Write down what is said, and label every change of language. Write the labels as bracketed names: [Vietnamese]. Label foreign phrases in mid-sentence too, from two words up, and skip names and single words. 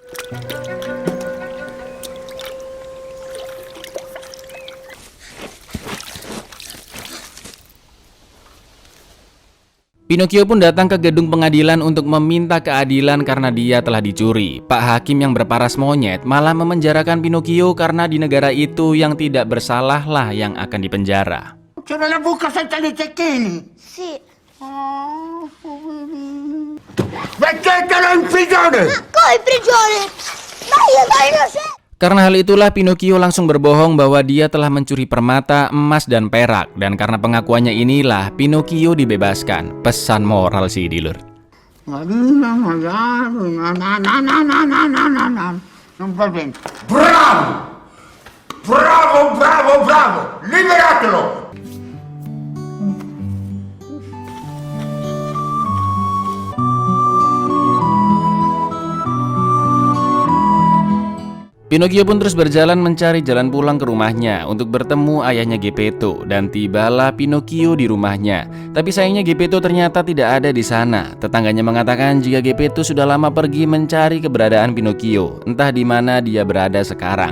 [Indonesian] Pinocchio pun datang ke gedung pengadilan untuk meminta keadilan karena dia telah dicuri. Pak Hakim yang berparas monyet malah memenjarakan Pinocchio karena di negara itu yang tidak bersalahlah yang akan dipenjara. [Italian] C'era la buca senza i cecchini. Sì. Mettetelo in prigione! Come in prigione? Ma io sono innocente! [Indonesian] Karena hal itulah Pinocchio langsung berbohong bahwa dia telah mencuri permata, emas, dan perak. Dan karena pengakuannya inilah Pinocchio dibebaskan. Pesan moral sih, [Javanese] Dilur. [Italian] Non va bene. Bravo! Bravo, bravo, bravo! Liberatelo! [Indonesian] Pinocchio pun terus berjalan mencari jalan pulang ke rumahnya untuk bertemu ayahnya Geppetto dan tibalah Pinocchio di rumahnya. Tapi sayangnya Geppetto ternyata tidak ada di sana. Tetangganya mengatakan jika Geppetto sudah lama pergi mencari keberadaan Pinocchio, entah di mana dia berada sekarang.